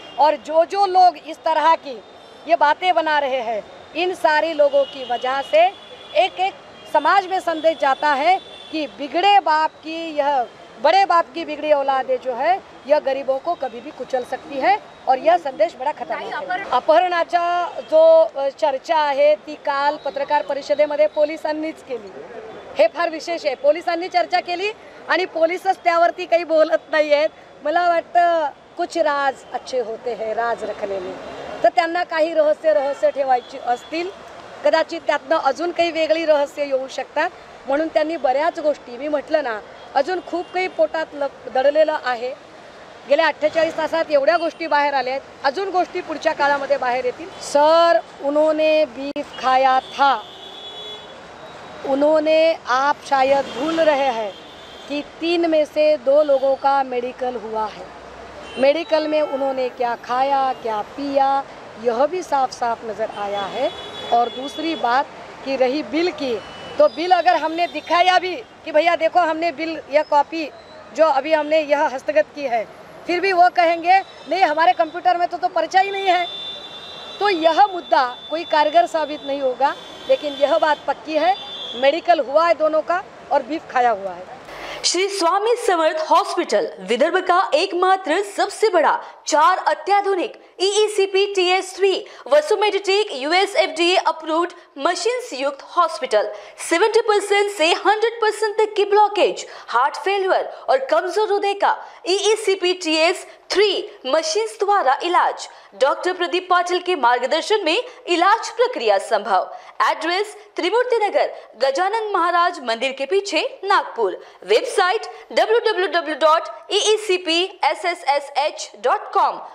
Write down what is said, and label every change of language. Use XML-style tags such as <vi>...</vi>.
<hi>और जो लोग इस तरह की ये बातें बना रहे हैं, इन सारी लोगों की वजह से एक समाज में संदेश जाता है कि बिगड़े बाप की, यह बड़े बाप की बिगड़ी औलादें जो है यह गरीबों को कभी भी कुचल सकती है। और यह संदेश बडा खतरनाक</hi> <mr>आहे। अपहरणाचा जो चर्चा आहे ती काल पत्रकार परिषदेमध्ये पोलिसांनीच केली। हे फार विशेष आहे, पोलिसांनी चर्चा केली आणि पोलीसच त्यावरती काही बोलत नाही आहेत। मला वाटतं</mr> <hi>कुछ राज अच्छे होते हैं राज रखने में,</hi> <mr>तर त्यांना काही रहस्य ठेवायची असतील, कदाचित त्यातनं अजून काही वेगळी रहस्य येऊ शकतात, म्हणून त्यांनी बऱ्याच गोष्टी, मी म्हटलं ना, अजून खूप काही पोटात दडलेलं आहे। गेल्या 48 तासात एवढ्या गोष्टी बाहेर आल्या आहेत, अजून गोष्टी पुढच्या काळामध्ये बाहेर येतील।</mr> <hi>सर, उन्होंने बीफ खाया था, उन्होंने, आप शायद भूल रहे हैं कि 3 में से 2 लोगों का मेडिकल हुआ है। मेडिकल में उन्होंने क्या खाया क्या पिया यह भी साफ साफ नज़र आया है। और दूसरी बात कि रही बिल की, तो बिल अगर हमने दिखाया भी कि भैया देखो हमने बिल, यह कॉपी जो अभी हमने यह हस्तगत की है, फिर भी वो कहेंगे नहीं हमारे कंप्यूटर में तो पर्चा ही नहीं है। तो यह मुद्दा कोई कारगर साबित नहीं होगा। लेकिन यह बात पक्की है, मेडिकल हुआ है दोनों का और बीफ खाया हुआ है। श्री स्वामी समर्थ हॉस्पिटल विदर्भ का एकमात्र सबसे बड़ा 4 अत्याधुनिक EECP TS3 वसुमेडिटेक US FDA approved machines युक्त हॉस्पिटल। 70% से 100% तक की ब्लॉकेज, हार्ट फेलियर और कमजोर हृदय का EECP TS3 मशीन्स द्वारा इलाज। डॉक्टर प्रदीप पाटिल के मार्गदर्शन में इलाज प्रक्रिया संभव। एड्रेस त्रिमूर्ति नगर, गजानन महाराज मंदिर के पीछे, नागपुर। Website www.eecpssh.com।</hi>